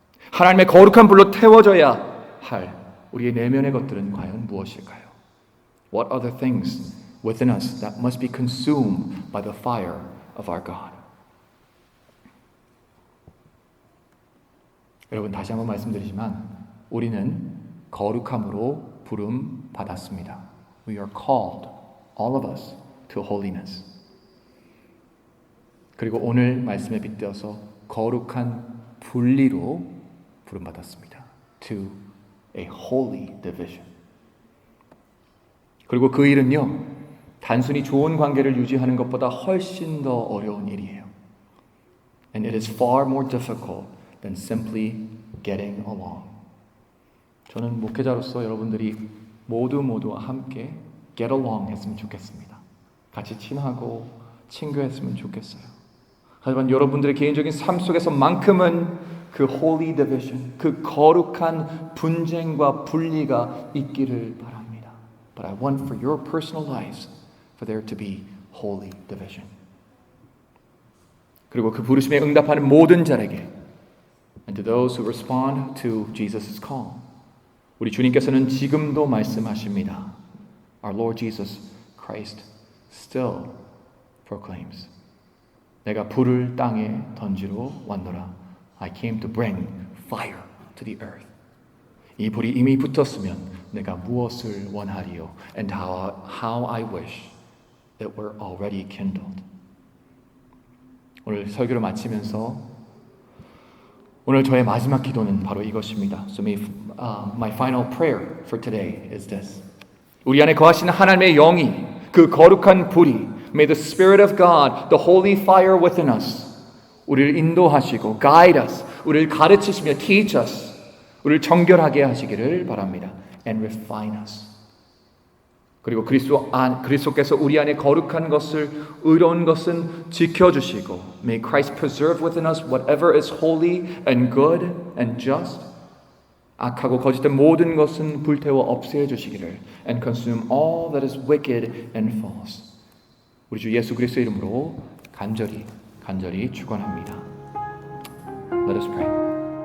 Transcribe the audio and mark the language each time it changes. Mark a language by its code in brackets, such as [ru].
[ko] 하나님의 거룩한 불로 태워져야 할 우리의 내면의 것들은 과연 무엇일까요? [en] What are the things within us that must be consumed by the fire of our God? [ko] 여러분, 다시 한번 말씀드리지만 우리는 거룩함으로 부름 받았습니다. [en] We are called, all of us, to holiness. [ko] 그리고 오늘 말씀에 빗대어서 거룩한 분리로 부름 받았습니다. [en] To a holy division. [ko] 그리고 그 일은요, 단순히 좋은 관계를 유지하는 것보다 훨씬 더 어려운 일이에요. [en] And it is far more difficult than simply getting along. [ko] 저는 목회자로서 여러분들이 모두 함께 [en] get along [ko] 했으면 좋겠습니다. 같이 친하고 친교했으면 좋겠어요. 하지만 여러분들의 개인적인 삶 속에서만큼은 그 [en] holy division, [ko] 그 거룩한 분쟁과 분리가 있기를 바랍니다. [en] But I want for your personal lives for there to be holy division. [ko] 그리고 그 부르심에 응답하는 모든 자에게 [en] and to those who respond to Jesus' call. [ko] 우리 주님께서는 지금도 말씀하십니다. [en] Our Lord Jesus Christ still proclaims. [ko] 내가 불을 땅에 던지러 왔노라. [en] I came to bring fire to the earth. [ko] 이 불이 이미 붙었으면 내가 무엇을 원하리요? [en] And how I wish it were already kindled. [ko] 오늘 설교를 마치면서 오늘 저의 마지막 기도는 바로 이것입니다. [en] So my final prayer for today is this. [ko] 우리 안에 거하시는 하나님의 영이 그 거룩한 불이 [en] May the Spirit of God, the holy fire within us [ko] 우리를 인도하시고 [en] guide us, [ko] 우리를 가르치시며 [en] teach us, [ko] 우리를 정결하게 하시기를 바랍니다. [en] And refine us. [ko] 그리고 그리스도께서 우리 안에 거룩한 것을, 의로운 것은 지켜주시고, [en] may Christ preserve within us whatever is holy and good and just. [ko] 악하고 거짓된 모든 것은 불태워 없애 주시기를, [en] and consume all that is wicked and false. [ko] 우리 주 예수 그리스도의 이름으로 간절히 축원합니다. [en] Let us pray.